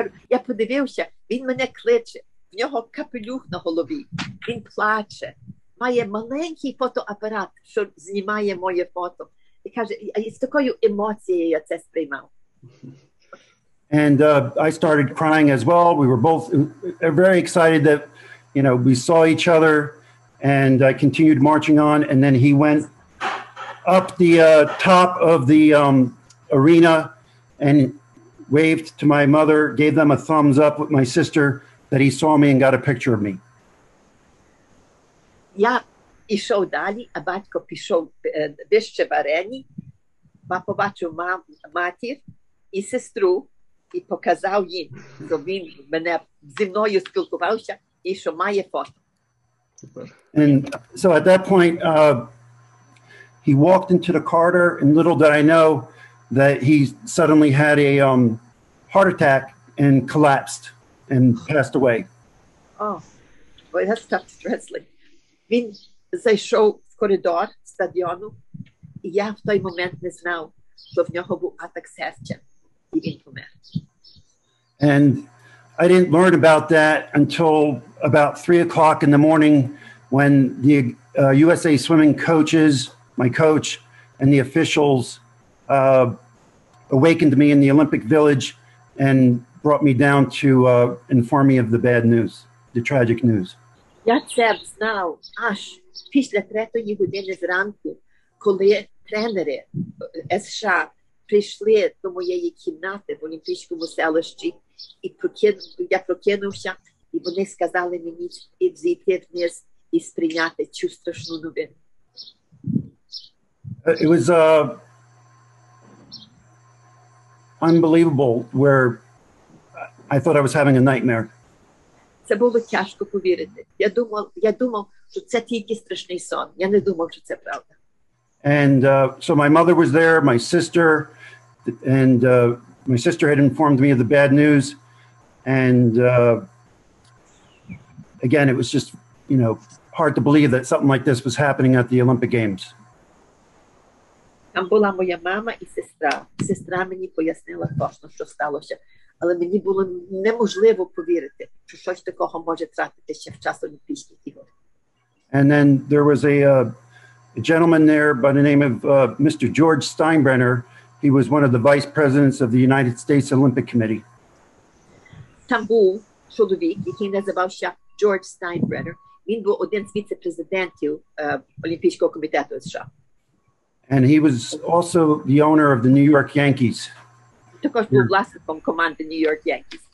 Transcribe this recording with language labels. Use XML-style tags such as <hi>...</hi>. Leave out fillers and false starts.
<uk>Я подивився, він мене кличе, в нього капелюх на голові, він плаче, має маленький фотоапарат, що знімає моє фото. І каже, з такою емоцією я це сприймав.</uk> <en>And I started crying as well. We were both very excited that, we saw each other, and I continued marching on. And then he went up the top of the arena and waved to my mother, gave them a thumbs up with my sister, that he saw me and got a picture of me.</en> <uk>Я ішов далі, а батько пішов вище в арені, побачив матір і сестру, і показав їм, що він зі мною спілкувався, і що має фото.</uk> <en>And so at that point, he walked into the corridor, and little did I know that he suddenly had a heart attack and collapsed and passed away. Oh, boy, that's tough stressful.</en> <uk>Він зайшов в коридор стадіону, і я в той момент не знав, що в нього був атак серця, і він помер.</uk> <en>And I didn't learn about that until about 3 o'clock in the morning, when the USA swimming coaches, my coach, and the officials awakened me in the Olympic Village and brought me down to inform me of the bad news, the tragic news.</en> <uk>Я це знав аж після 3-ї години зранку, коли тренери США прийшли до моєї кімнати в Олімпійському селищі, і я прокинувся, і вони сказали мені зійти вниз і сприйняти цю страшну новину.</uk> <en>It was unbelievable, where I thought I was having a nightmare.</en> <uk>Це було тяжко повірити. Я думав, що це тільки страшний сон. Я не думав, що це правда.</uk> <en>And so my mother was there, my sister, and my sister had informed me of the bad news. And again, it was just, you know, hard to believe that something like this was happening at the Olympic Games.</en> <uk>Там була моя мама і сестра. Сестра мені пояснила точно, що сталося. Але мені було неможливо повірити, що щось такого може трапитися в час Олімпійських ігор.</uk> <en>And then there was a gentleman there by the name of Mr. George Steinbrenner. He was one of the vice presidents of the United States Olympic Committee.</en> <uk>Там був чоловік, який називався Джордж Стайнбреннер. Він був один з віце-президентів Олімпійського комітету США.</uk> <en>And he was also the owner of the New York Yankees,</en> <uk>Також був власником команди New York Yankees.</uk>